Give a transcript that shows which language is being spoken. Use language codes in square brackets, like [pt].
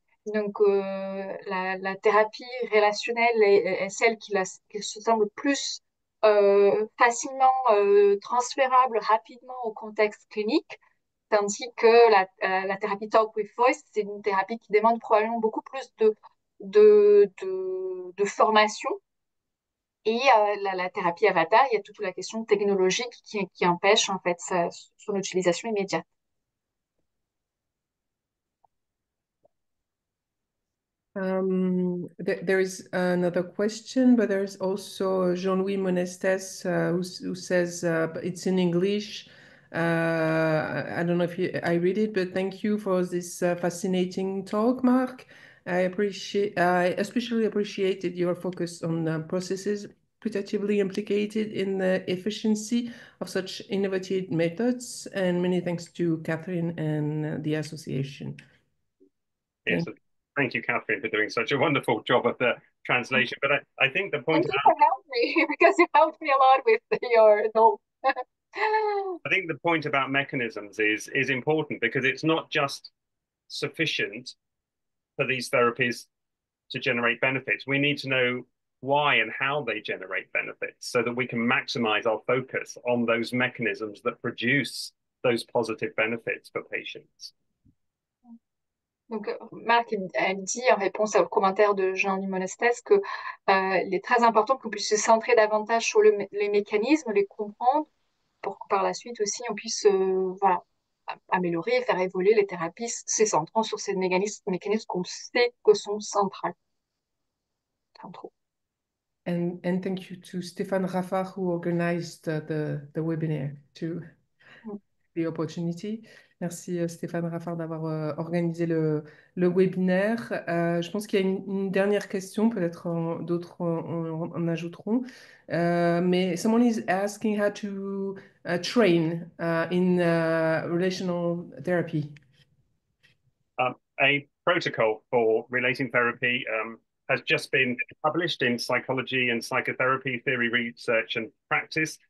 [fr] Donc, la thérapie relationnelle est celle qui se semble plus facilement transférable rapidement au contexte clinique, tandis que la thérapie Talk with Voice, c'est une thérapie qui demande probablement beaucoup plus de formation. Et la thérapie Avatar, il y a toute la question technologique qui empêche en fait son utilisation immédiate. [en] There is another question, but there's also Jean-Louis Monestes who says it's in English. I don't know if I read it, but thank you for this fascinating talk, Mark. I especially appreciated your focus on processes putatively implicated in the efficiency of such innovative methods, and many thanks to Catherine and the association. Yes, thank you, Catherine, for doing such a wonderful job of the translation. But I think the point Thank you for helping me because you helped me a lot with your notes. I think the point about mechanisms is important because it's not just sufficient for these therapies to generate benefits. We need to know why and how they generate benefits so that we can maximize our focus on those mechanisms that produce those positive benefits for patients. [fr] Donc, Marc elle dit en réponse au commentaire de Jean-Louis Monestes que il est très important qu'on puisse se centrer davantage sur les mécanismes, les comprendre, pour que par la suite aussi on puisse améliorer et faire évoluer les thérapies, se centrant sur ces mécanismes qu'on sait que sont centrales. [en] And thank you to Stéphane Raffard who organized the webinar to the opportunity. [fr] Merci Stéphane Raffard d'avoir organisé le webinaire. Je pense qu'il y a une dernière question, peut-être d'autres en ajouteront. Mais [en] someone is asking how to train in relational therapy. A protocol for relating therapy has just been published in Psychology and Psychotherapy Theory, Research and Practice.